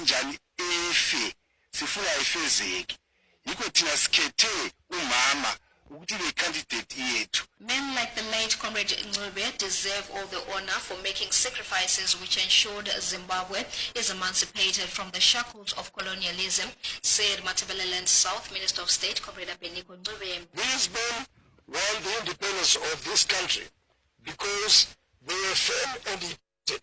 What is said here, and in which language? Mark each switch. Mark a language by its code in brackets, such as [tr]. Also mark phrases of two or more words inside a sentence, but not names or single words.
[nd] njani efe sifuna ifezeki yiko thina sikhethe umama ukuthi le candidate yethu. [en] Men like the late Comrade Ncube deserve all the honor for making sacrifices which ensured Zimbabwe is emancipated from the shackles of colonialism, said Matabeleland South Minister of State Comrade Beniko Ncube. These men won the independence of this country because they were firm and united.